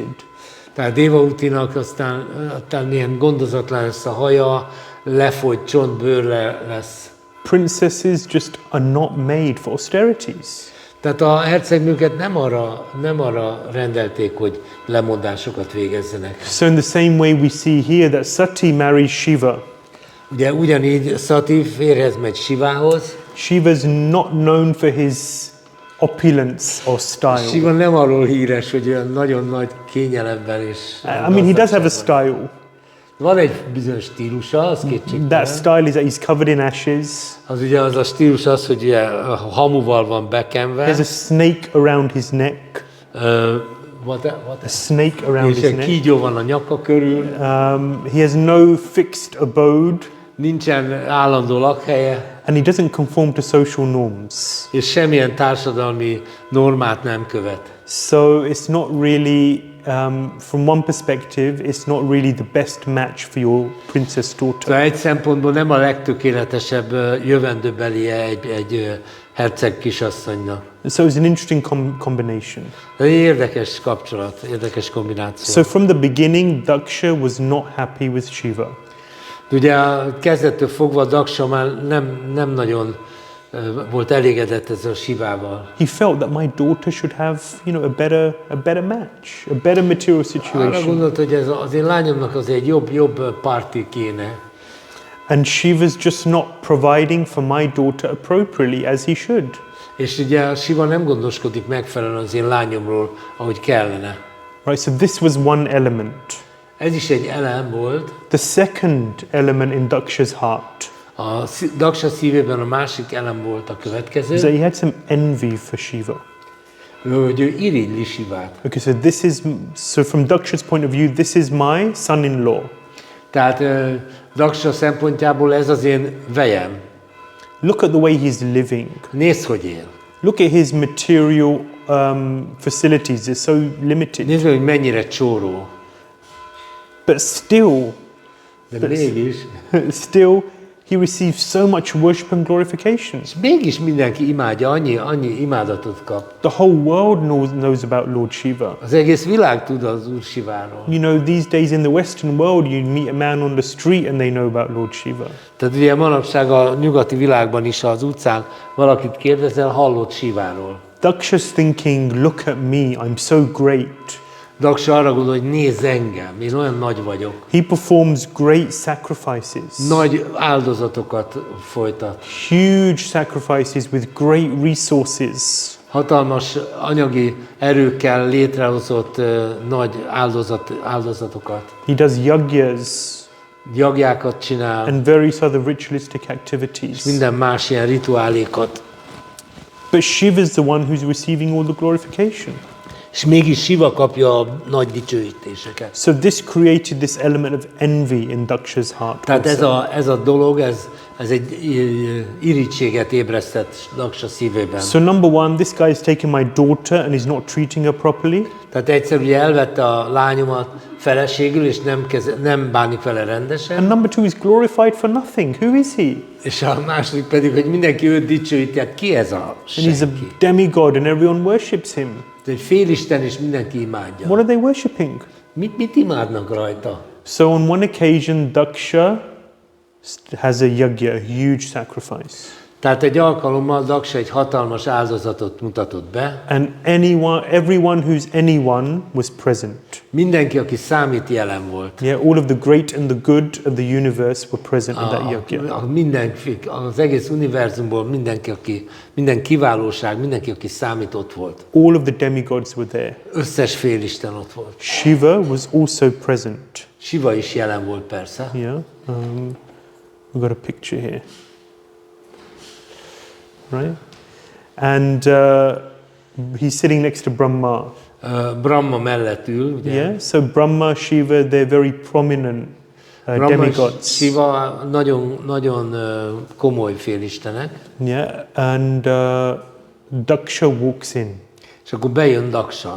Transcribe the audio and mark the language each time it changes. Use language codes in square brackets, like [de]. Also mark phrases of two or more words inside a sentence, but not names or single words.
[hu] Tehát Devahutinak aztán ilyen gondozatlan lesz a haja, lefolyt csontbőr lesz. [en] Princesses just are not made for austerities. [hu] Tehát a hercegnőket nem arra rendelték, hogy lemondásokat végezzenek. [en] So in the same way we see here that Sati marries Shiva. [hu] Ugye ugyanígy Sati férjhez megy Sivához. [en] Shiva's not known for his opulence or style. [hu] Siva nem arról híres, hogy olyan nagyon nagy kényelemben és... [en] I mean, he does have a style. [hu] Van egy bizonyos stílusa, az kétségtelen. [en] That style is that he's covered in ashes. [hu] Az ugye az a stílus az, hogy ugye hamuval van bekenve. [en] There's a snake around his neck. A snake around [hu] És [en] his [hu] egy [en] neck. [hu] kígyó van a nyaka körül. [en] He has no fixed abode. [hu] Nincsen állandó lakhelye. [en] And he doesn't conform to social norms. [hu] És semmilyen társadalmi normát nem követ. [en] So it's not really, from one perspective, it's not really the best match for your princess daughter. [hu] Tehát egy szempontból nem a legtökéletesebb jövendőbelie egy herceg kisasszonynak. [en] So it's an interesting combination. [hu] Ez egy érdekes kapcsolat, érdekes kombináció. [en] So from the beginning, Daksha was not happy with Shiva. [hu] Ugye a kezdettől fogva Daksa már nem nagyon volt elégedett ezzel a Sivával. [en] He felt that my daughter should have, a better match, a better material [hu] Arra [en] situation. [hu] gondolt, hogy ez az én lányomnak az egy jobb parti kéne. [en] And Shiva's just not providing for my daughter appropriately as he should. [hu] És ugye a Siva nem gondoskodik megfelelően az én lányomról, ahogy kellene. [en] Right, so this was one element. [hu] Ez is egy elem volt. [en] The second element in Daksha's heart [hu] A Daksa szívében a másik elem volt a [en] is that [hu] következő, [en] he had some envy for Shiva. [hu] hogy ő irigyli Sivát. [en] Okay, so from Daksha's point of view, this is my son-in-law. [hu] Tehát Daksa szempontjából ez az én vejem. [en] Look at the way he's living. [hu] Nézd, hogy él. [en] Look at his material facilities, they're so limited. [hu] Nézd, hogy mennyire csóró. [en] But still, [hu] De mégis, [en] he receives so much worship and glorification. [hu] és mégis mindenki imádja, annyi imádatot kap. [en] The whole world knows about Lord Shiva. [hu] Az egész világ tud az Úr Siváról. [en] These days in the Western world, you meet a man on the street and they know about Lord Shiva. [hu] Tehát ugye manapság a nyugati világban is az utcán valakit kérdezel, hallott Siváról. [en] Daksha's thinking, look at me, I'm so great. [hu] Daksa arra gondol, hogy nézz engem, én olyan nagy vagyok. [en] He performs great sacrifices. [hu] Nagy áldozatokat folytat. [en] Huge sacrifices with great resources. [hu] Hatalmas anyagi erőkkel létrehozott nagy áldozatokat. [en] He does yagyas [hu] Jagjákat csinál, [en] and various other ritualistic activities. [hu] minden más ilyen rituálékat. [en] But Shiva is the one who's receiving all the glorification. [hu] És mégis Siva kapja a nagy dicsőítéseket. [en] So this created this element of envy in Daksha's heart. [hu] Tehát [en] also. [hu] ez a dolog, ez egy irítséget ébresztett Daksa szívében. [en] So number one, this guy is taking my daughter and he's not treating her properly. [hu] Tehát egyszer ugye elvette a lányomat feleségül, és nem bánik vele rendesen. [en] And number two, he's glorified for nothing. Who is he? [hu] És a második pedig, hogy mindenki őt dicsőíti, hát ki ez a [en] And he's a [hu] senki? [en] demigod and everyone worships him. [hu] Egy félisten, és mindenki imádja. [en] What are they worshipping? [hu] Mit imádnak rajta? [en] So on one occasion, Daksha has a yagya, a huge sacrifice. [hu] Tehát egy alkalommal Daksa egy hatalmas áldozatot mutatott be. [en] And everyone who's anyone was present. [hu] Mindenki, aki számít, jelen volt. [en] Yeah, all of the great and the good of the universe were present in that yagya. [hu] Mindenki, az egész univerzumból minden kiválóság, mindenki, aki számít, ott volt. [en] All of the demigods were there. [hu] Összes félisten ott volt. [en] Shiva was also present. [hu] Siva is jelen volt persze. [en] Yeah, we've got a picture here. Right? And he's sitting next to Brahma. [hu] Brahma mellett ül, ugye? [en] Yeah, so Brahma, Shiva, they're very prominent demigods. [hu] Siva nagyon komoly félistenek. [en] Yeah, and Daksha walks in. [hu] És akkor bejön Daksa.